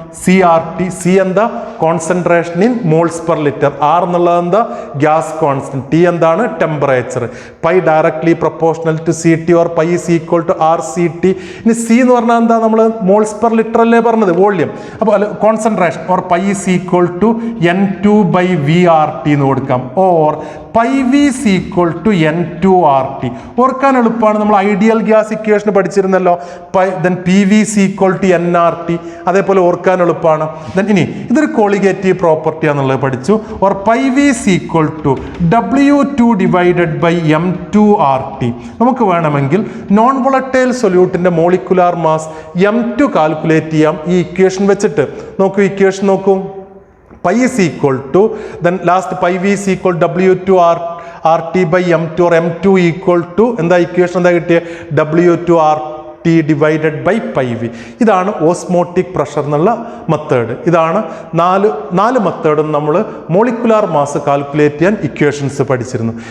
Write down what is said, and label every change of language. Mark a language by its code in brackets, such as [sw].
[ml] C R T, C എന്താ? Concentration in moles per litre. R എന്നുള്ളത് എന്താ? Gas constant. T എന്താണ്? Temperature. [en] Pi directly proportional to C T or pi is equal to R C T. [ml] ഇനി C എന്ന് പറഞ്ഞാൽ എന്താ? നമ്മൾ moles per litre അല്ലേ പറഞ്ഞത്, വോള്യം. അപ്പോൾ concentration [en] or pi is equal to N2 by VRT [ml] എന്ന് കൊടുക്കാം. [en] Or pi V is equal to N2RT. [ml] ഓർക്കാൻ എളുപ്പമാണ്, നമ്മൾ ideal gas equation പഠിച്ചിരുന്നല്ലോ. [en] P V is equal to NRT. [ml] അതേപോലെ ഓർക്കാൻ എളുപ്പമാണ്. ഇനി ഇതൊരു കോളിഗേറ്റീവ് പ്രോപ്പർട്ടി ആണെന്നുള്ളത് പഠിച്ചു. [en] Or pi V is equal to W2 divided by M2RT. [ml] നമുക്ക് വേണമെങ്കിൽ non volatile സൊല്യൂട്ടിൻ്റെ molecular mass M2 calculate ചെയ്യാം ഈ ഇക്വേഷൻ വെച്ചിട്ട്. നോക്കൂ, ഇക്വേഷൻ നോക്കൂ. [en] Pi is equal to, last pi v is equal to W2 RT by M2 or M2 equal to, [ml] എന്താ equation എന്താ കിട്ടിയ? [en] W2 RT divided by pi V. [ml] ഇതാണ് osmotic pressure എന്നുള്ള മെത്തേഡ്. ഇതാണ് നാല് മെത്തേഡും നമ്മൾ മോളിക്കുലാർ മാസ് കാൽക്കുലേറ്റ് ചെയ്യാൻ equations പഠിച്ചിരുന്നു.